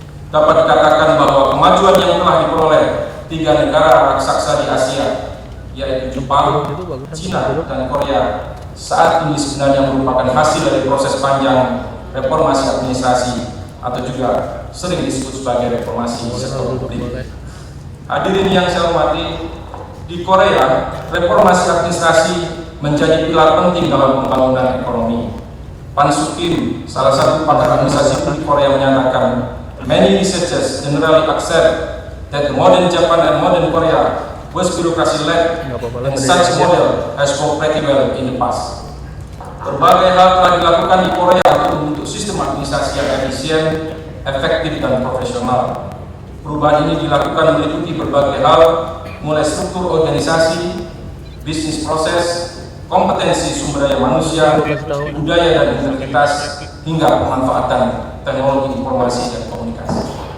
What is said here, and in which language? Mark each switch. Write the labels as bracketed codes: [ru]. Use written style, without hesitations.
[id] Dapat dikatakan bahwa kemajuan yang telah diperoleh 3 negara raksasa di Asia, yaitu Jepang, Cina, dan Korea, saat ini sebenarnya merupakan hasil dari proses panjang reformasi administrasi atau juga sering disebut sebagai reformasi sektor publik. Hadirin yang saya hormati, di Korea, reformasi administrasi menjadi pilar penting dalam pembangunan ekonomi. [en] Pan Soo Kim, [id] salah satu pakar administrasi publik Korea, menyatakan, [en] many researchers generally accept that the modern Japan and modern Korea was bureaucracy-led, and such model has worked pretty well in the past. [id] Berbagai hal telah dilakukan di Korea untuk membentuk sistem administrasi yang efisien, efektif, dan profesional. Perubahan ini dilakukan meliputi berbagai hal, mulai struktur organisasi, bisnis proses, kompetensi sumber daya manusia, budaya dan integritas, hingga pemanfaatan teknologi informasi dan komunikasi.